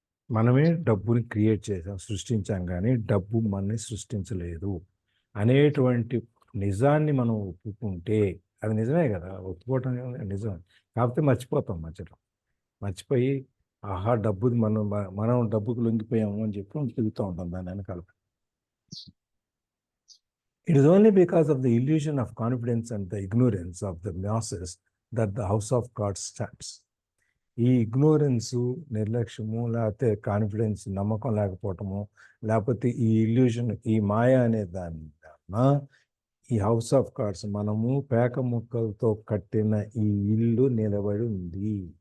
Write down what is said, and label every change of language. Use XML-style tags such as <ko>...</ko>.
<te>మనమే డబ్బుని క్రియేట్ చేసాం, సృష్టించాం, కానీ డబ్బు మనని సృష్టించలేదు అనేటువంటి నిజాన్ని మనం ఒప్పుకుంటే అది నిజమే కదా. ఒప్పుకోవటం నిజం. కాకపోతే మర్చిపోతాం మధ్యలో. మర్చిపోయి ఆహా డబ్బుది మనం డబ్బుకు లొంగిపోయాము అని చెప్పి తిరుగుతూ ఉంటాం దాని వెనకాల.</te> <en>It is only because of the illusion of confidence and the ignorance of the masses that the house of cards stands.</en> <te>ఈ ఇగ్నోరెన్సు, నిర్లక్ష్యము, లేకపోతే కాన్ఫిడెన్స్, నమ్మకం లేకపోవటము, లేకపోతే ఈ ఇల్యూషన్, ఈ మాయ అనే దాని ఈ హౌస్ ఆఫ్ కార్డ్స్, మనము పేక ముక్కలతో కట్టిన ఈ ఇల్లు నిలబడి ఉంది.</te>